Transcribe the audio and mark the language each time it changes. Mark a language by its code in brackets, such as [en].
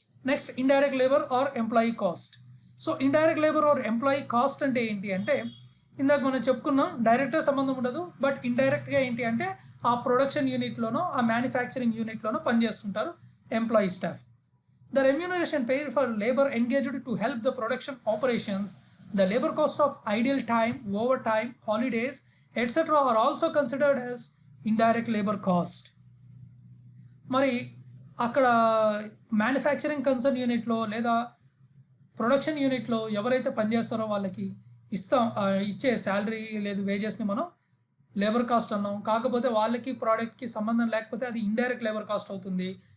[te] Next indirect labour are employee cost. So indirect labour are employee cost అంటే ఏంటి అంటే ఇందాక మనం చెప్పుకున్నాం డైరెక్ట్గా సంబంధం ఉండదు, బట్ ఇండైరెక్ట్గా ఏంటి అంటే ఆ ప్రొడక్షన్ యూనిట్లోనో ఆ manufacturing యూనిట్లోనో పనిచేస్తుంటారు employee staff. [en] The remuneration paid for labor engaged to help the production operations, the labor cost of idle time, overtime, holidays, etc. are also considered as indirect labor cost. [te] మరి అక్కడ manufacturing concern యూనిట్లో లేదా production యూనిట్లో ఎవరైతే పనిచేస్తారో వాళ్ళకి ఇచ్చే salary లేదు వేజెస్ని మనం లేబర్ కాస్ట్ అన్నాం. కాకపోతే వాళ్ళకి ప్రోడక్ట్కి సంబంధం లేకపోతే అది ఇండైరెక్ట్ లేబర్ కాస్ట్ అవుతుంది.